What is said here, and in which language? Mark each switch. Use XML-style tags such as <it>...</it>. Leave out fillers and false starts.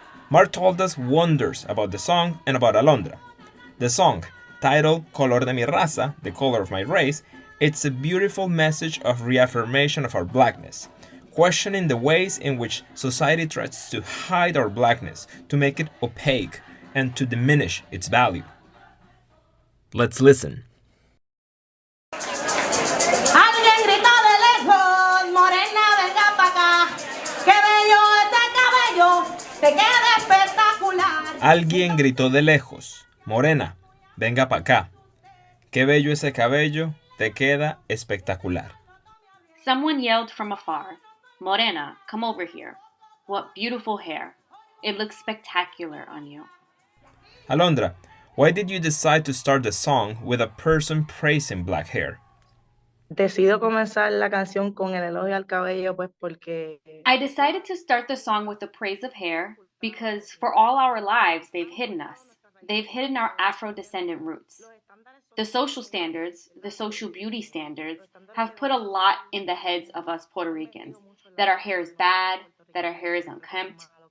<en>Mar told us wonders about the song and about Alondra. The song, titled Color de Mi Raza, The Color of My Race, it's a beautiful message of reaffirmation of our blackness, questioning the ways in which society tries to hide our blackness, to make it opaque, and to diminish its value. Let's listen.</en> <es>Alguien gritó de lejos, morena, venga pa' acá. Qué bello ese cabello, te queda espectacular. Alguien gritó de lejos, Morena, venga pa' acá. Qué bello ese cabello, te queda espectacular.</es> <en>Someone yelled from afar, Morena, come over here. What beautiful hair. It looks spectacular on you. Alondra, why did you decide to start the song with a person praising black hair?</en> <es>Decido comenzar la canción con el elogio al cabello, pues porque</es> <en>I decided to start the song with the praise of hair because for all our lives they've hidden us. They've hidden our Afro-descendant roots. The social standards, the social beauty standards, have put a lot in the heads of us Puerto Ricans that our hair is bad, that our hair is unkempt.</en>